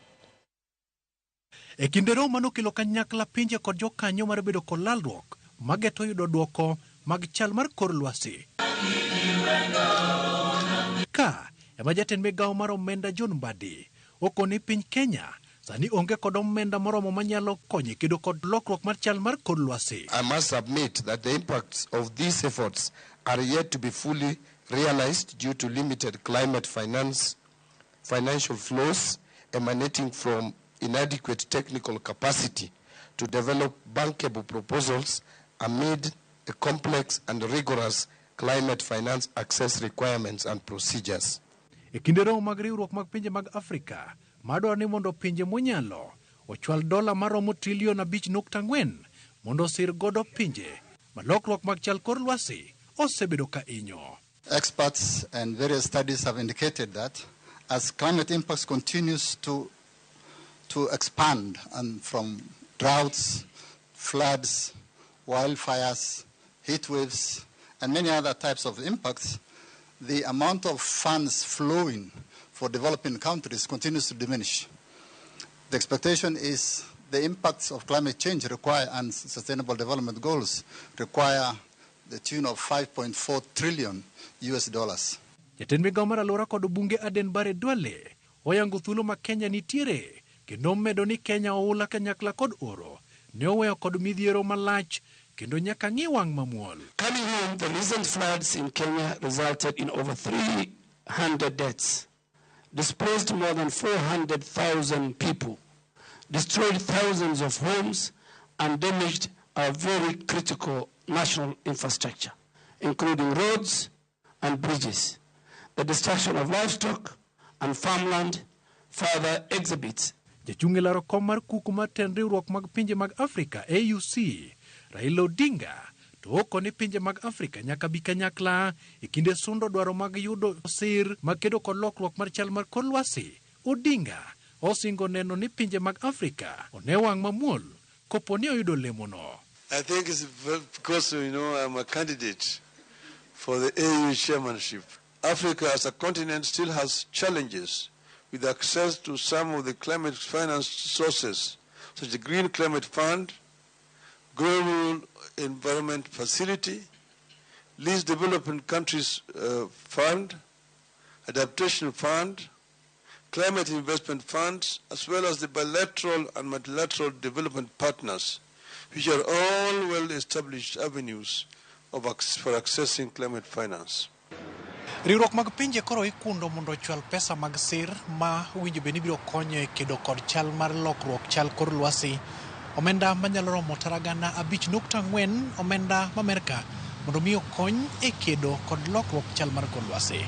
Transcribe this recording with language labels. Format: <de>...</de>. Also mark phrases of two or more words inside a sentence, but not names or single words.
<luo>E kinde romo manokelo kanyakla pinje kod jokanyo mar bedo kod lalruok mageto yudo duoko mag chal mar kor lwasi. Ka ema jatend migawo mar omenda John Badi okoni piny Kenya sani onge kod omenda moromo manyalo konyo kedo kod lokruok mar chal mar kor lwasi.</luo> <en>I must admit that the impacts of these efforts are yet to be fully realized due to limited climate financial flows emanating from inadequate technical capacity to develop bankable proposals amid a complex and rigorous climate finance access requirements and procedures.</en> <luo>E kinde romo mag riwruok mag pinje mag Afrika, madwaro ni mondo pinje monyalo ochwal dola maromo $5.4 mondo sir godo pinje malokruok mag chal kor lwasi osebedo ka inyo.</luo> <en>Experts and various studies have indicated that as climate impacts continues to expand, and from droughts, floods, wildfires, heat waves, and many other types of impacts, the amount of funds flowing for developing countries continues to diminish. The expectation is the impacts of climate change require, and sustainable development goals require the tune of $5.4 trillion.</en> <luo>Jatend migawo mar alwora kod bunge Aden Bare Duale oyango thuolo ma Kenya nitiere kendo medo ni Kenya oula kanyakla kod oro ne oweyo kod midhiero malach kendo nyaka ng'i wang mamuol.</luo> <en>Coming home, the recent floods in Kenya resulted in over 300 deaths, displaced more than 400,000 people, destroyed thousands of homes, and damaged our very critical national infrastructure, including roads and bridges. The destruction of livestock and farmland further exhibits.</en> <luo>Jachung' e laro kom mar kuku mar tend riwruok mag pinje mag Afrika AUC, Raila Odinga, to okoni pinje mag Afrika nyaka bi kanyakla e kinde sundo dwaro mag yudo sir makedo kod lokruok mar chal mar kor lwasi. Odinga osingo neno ni pinje mag Afrika one wang mamuol koponi oyudo lemono.</luo> <en>I think it's because, I'm a candidate for the AU chairmanship. Africa as a continent still has challenges with access to some of the climate finance sources, such as the Green Climate Fund, Global Environment Facility, Least Developing Countries Fund, Adaptation Fund, Climate Investment Funds, as well as the bilateral and multilateral development partners, which are all well-established avenues for accessing climate finance.</en> <luo>Riwruok mag pinje koro ikundo mondo chwal pesa mag sir ma winjo beni biro konyo e kedo kod chal mar lokruok chal kor lwasi. Omenda manyalo romo $5.4 omenda Amerika mondo mi okony e kedo kod lokruok chal mar kor lwasi.</luo>